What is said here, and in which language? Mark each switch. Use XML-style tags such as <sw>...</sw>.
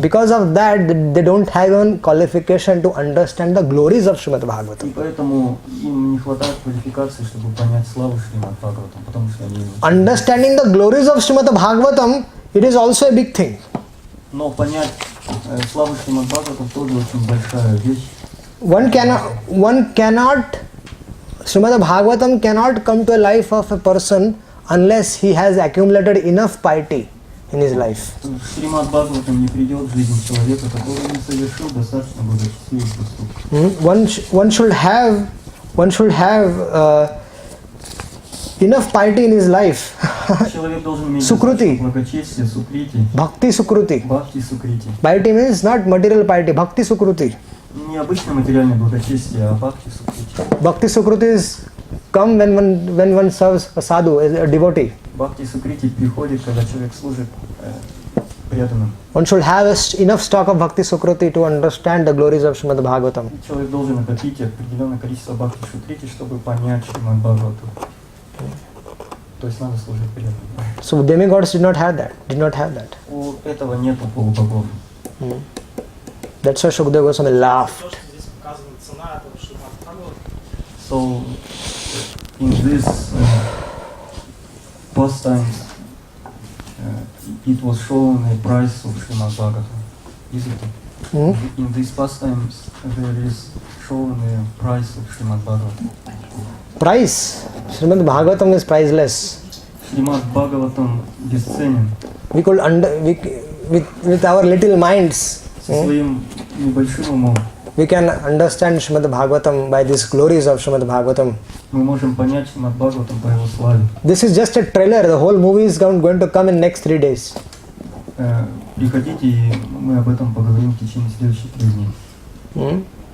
<en>Because of that, they don't have even qualification to understand the glories of Srimad</en> <ru>И</ru> <en>Bhagavatam.</en> <ru>поэтому им не хватает квалификации, чтобы понять славу Шримад Бхагаватам, потому что они...</ru> <en>Understanding the glories of Srimad Bhagavatam, it is also a big thing.</en> <ru>Но понять славу Шримад Бхагаватам тоже очень большая вещь.</ru> <en>One cannot, Srimad Bhagavatam cannot come to a life of a person unless he has accumulated enough piety in his life.</en> <ru>Шримад Бхагаватам не придет в жизнь человека, который не совершил достаточно благочестивых поступков.</ru> <en>One should have enough piety in his life.</en> <ru>Человек должен иметь</ru> <en>Sukruti.</en> <ru>благочестие, сукрити,</ru> <en>Bhakti Sukruti.</en> <ru>бхакти сукрити.</ru> <en>Piety means not material piety, Bhakti Sukruti.</en> <ru>Не обычное материальное благочестие, а бхакти сукрити.</ru> <en>Bhakti Sukruti is come when one serves a sadhu, a devotee.</en> <ru>Бхакти сукрити приходит, когда человек служит преданным.</ru> <en>One should have enough stock of Bhakti Sukruti to understand the glories of Srimad Bhagavatam.</en> <ru>Человек должен накопить определенное количество бхакти сукрити, чтобы понять Шримад Бхагаватам. То есть надо служить преданным.</ru> <en>So demigods did not have that.</en> <ru>У этого нет у полубогов.</ru> <en>That's why Shukadeva Goswami laughed.</en> <ru>Здесь показана цена этого Шримад Бхагаватам.</ru> <en>So in this pastimes it was shown a price of Shrimad Bhagavatam, isn't it? Hmm? In these pastimes, there is shown a price of Shrimad Bhagavatam. Price. Srimad Bhagavatam is priceless.</en> <ru>Shrimad Bhagavatam бесценен.</ru> <en>We could with our little minds,</en> <ru>Со своим небольшим умом</ru> <en>we can understand Srimad Bhagavatam by these glories of Srimad Bhagavatam.</en> <ru>мы можем понять Шримад Бхагаватам по его славе.</ru> <en>This is just a trailer. The whole movie is going to come in next 3 days.</en> <ru>Приходите, и мы об этом поговорим в течение следующих 3 дней.</ru>